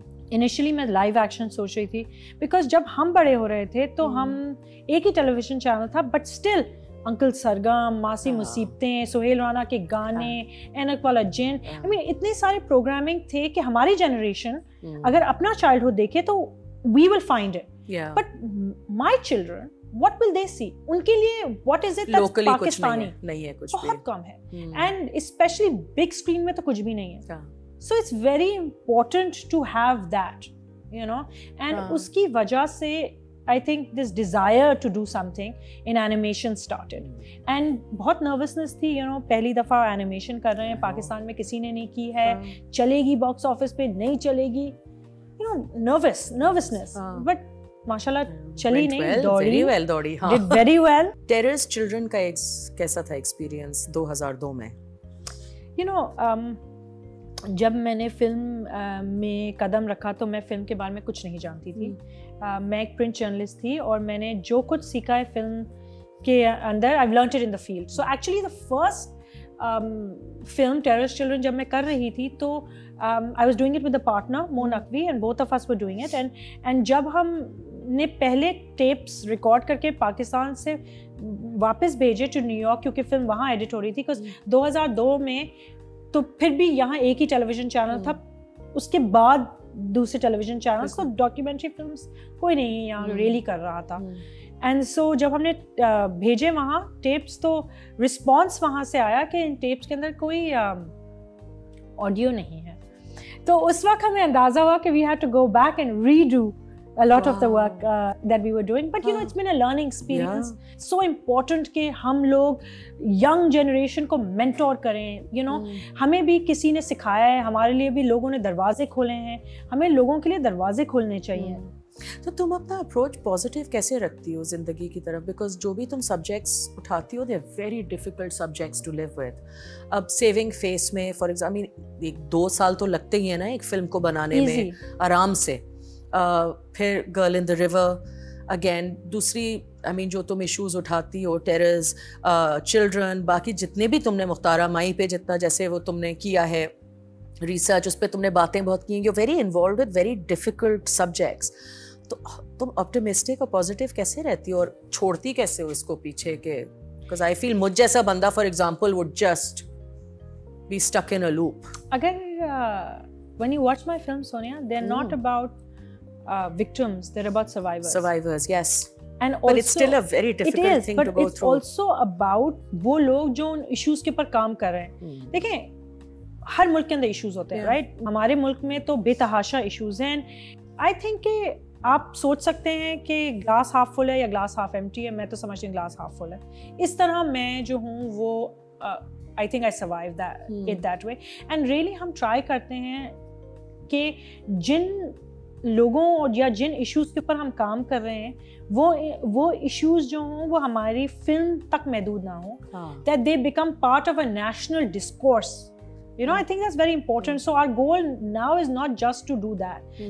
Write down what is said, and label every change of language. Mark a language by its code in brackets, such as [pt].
[ur] Initially میں live action سوچ رہی تھی بیکاز جب ہم بڑے ہو رہے تھے تو ہم ایک ہی ٹیلی ویژن چینل تھا, بٹ اسٹل انکل سرگم, ماسی مصیبتیں, سہیل رانا کے گانے, اینک والا جن, آئی مین اتنے سارے پروگرامنگ تھے کہ ہماری جنریشن اگر اپنا چائلڈہڈ دیکھے تو وی will find it. [en] But my children what will they see? ان کے لیے what is it that's Pakistani [ur] نہیں ہے, کچھ بہت کم ہے. [en] and especially big screen [ur] میں تو کچھ بھی نہیں ہے. [en] So it's very important to have that, you know, and [ur] اس کی وجہ سے [en] I think this desire to do something in animation started. [ur] and بہت nervousness تھی, you know, پہلی دفعہ animation کر رہے ہیں پاکستان میں, کسی نے نہیں کی ہے, چلے گی باکس آفس پہ نہیں چلے گی, you know, nervousness. but ماشاءاللہ چلی نہیں, دوڑی, [en] did very well. [ur] Terrorist children کا کیسا تھا ایکسپیرینس 2002 میں؟ you know, جب میں نے فلم میں قدم رکھا تو میں فلم کے بارے میں کچھ نہیں جانتی تھی. میں ایک پرنٹ جرنلسٹ تھی اور میں نے جو کچھ سیکھا ہے فلم کے اندر [en] I've learnt it in the field. So actually the first film Terrorist Children [ur] جب میں کر رہی تھی تو [en] I was doing it with a partner, Mo Naqvi, and both of us were doing it. [ur] and جب ہم نے پہلے ٹیپس ریکارڈ کر کے پاکستان سے واپس بھیجے ٹو نیو یارک, کیونکہ فلم وہاں ایڈٹ ہو رہی تھی, بیکاز 2002 میں تو پھر بھی یہاں ایک ہی ٹیلی ویژن چینل تھا, اس کے بعد دوسرے ٹیلی ویژن چینل کو ڈاکیومنٹری فلمس کوئی نہیں یہاں ریلی کر رہا تھا. اینڈ سو جب ہم نے بھیجے وہاں ٹیپس تو رسپانس وہاں سے آیا کہ ان ٹیپس کے اندر کوئی آڈیو نہیں ہے. تو اس وقت ہمیں اندازہ ہوا کہ [en] We have to go back and redo a lot of the work that we were doing, but you know, it's been a learning experience. [ur] So important کہ ہم لوگ young generation کو mentor کریں, you know, ہمیں بھی کسی نے سکھایا ہے, ہمارے لیے بھی لوگوں نے دروازے کھولے ہیں, ہمیں لوگوں کے لیے دروازے کھولنے چاہیے. تو تم اپنا اپروچ پازیٹیو کیسے رکھتی ہو زندگی کی طرف؟ بیکاز جو بھی تم سبجیکٹس اٹھاتی ہو [en] They are very difficult subjects to live with. [ur] اب سیونگ فیس میں فار ایگزامپل 2 سال تو لگتے ہی ہیں نا ایک فلم کو بنانے میں آرام سے. پھر girl in the river again دوسری جو تم ایشوز اٹھاتی ہو, ٹیررز, چلڈرن, باقی جتنے بھی تم نے مختارہ مائی پہ جتنا جیسے وہ تم نے کیا ہے ریسرچ, اس پہ تم نے باتیں بہت کی ہیں, [en] You very involved with very difficult subjects. [ur] تو تم آپٹیمسٹک اور پازیٹیو کیسے رہتی ہو اور چھوڑتی کیسے ہو اس کو پیچھے کہ بیکاز آئی فیل مجھ جیسا بندہ for example [en] Would just be stuck in a loop. اگر when you watch my film, Sonia, they're not about victims, they're about survivors, yes, and but also, it's still a very difficult thing to go it's through. also about [ur] وہ لوگ جو ان issues کے اوپر کام کر رہے ہیں. دیکھیں ہر ملک کے اندر ایشوز ہوتے ہیں, رائٹ؟ ہمارے ملک میں تو بے تحاشا ایشوز ہیں. آئی تھنک کہ آپ سوچ سکتے ہیں کہ گلاس ہاف فل ہے یا گلاس ہاف ایمٹی ہے. میں تو سمجھتی ہوں گلاس ہاف فل ہے. اس طرح میں جو ہوں وہ [en] I think I survived it that way. [ur] And really ہم ٹرائی کرتے ہیں کہ جن لوگوں یا جن ایشوز کے اوپر ہم کام کر رہے ہیں وہ ایشوز جو ہوں وہ ہماری فلم تک محدود نہ ہوں, [en] that they become part of a national discourse. You know, I think that's very important. So our goal now is not just to do that.